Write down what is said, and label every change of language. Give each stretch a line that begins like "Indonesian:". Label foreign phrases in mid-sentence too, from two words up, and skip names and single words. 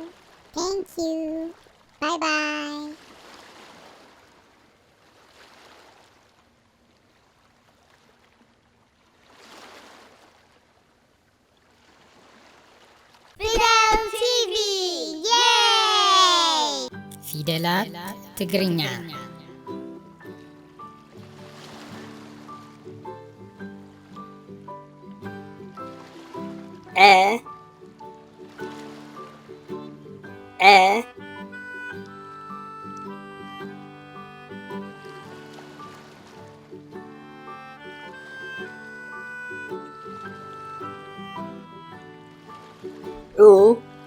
English: Thank you. Bye bye. Fidel TV! Yay!
Tigrinya: ፊደላት ትግርኛ A A U